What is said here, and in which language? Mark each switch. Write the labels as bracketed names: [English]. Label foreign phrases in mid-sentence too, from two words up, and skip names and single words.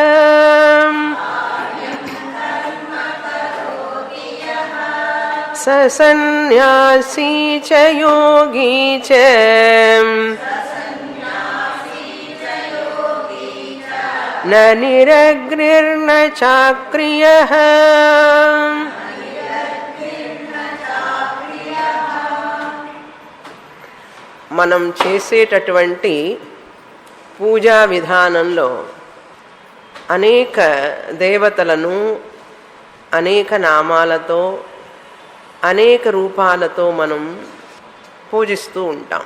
[Sanskrit] स सन्न्यासी च योगी च न निरग्निर्न चाक्रियः। [Telugu] మనం చేసేటటువంటి పూజా విధానంలో అనేక దేవతలను అనేక నామాలతో అనేక రూపాలతో మనం పూజిస్తూ ఉంటాం.